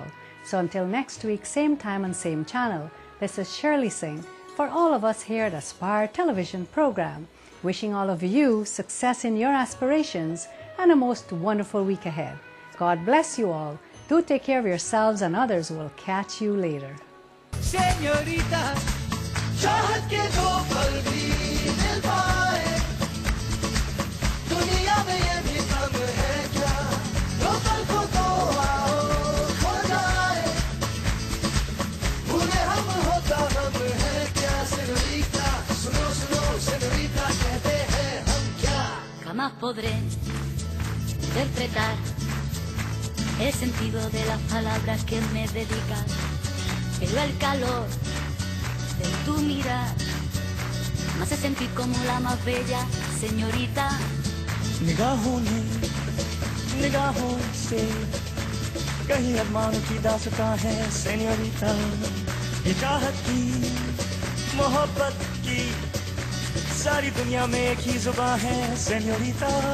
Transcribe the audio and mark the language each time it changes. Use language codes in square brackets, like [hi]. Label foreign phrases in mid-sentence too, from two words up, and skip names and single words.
[en] So until next week, same time and same channel, this is Shirley Singh for all of us here at Aspire television program, wishing all of you success in your aspirations and a most wonderful week ahead. God bless you all. Do take care of yourselves, and others will catch you later. [hi] Señorita, चाहत के दो पल भी मिल पाए, दुनिया में ये भी कम है क्या, दो पल को तो आओ खो जाए, भूले हम होता हम है क्या, señorita, सुनो सुनो señorita, कहते हैं हम क्या. [es] Jamás podré interpretar el sentido de las palabras que me dedicas, pero el calor de tu mirar me hace sentir como la más bella señorita. [hi] निगाहों से कहीं अरमानों की दास्तां है señorita, ये चाहत की मोहब्बत की सारी दुनिया में एक ही जुबान है señorita.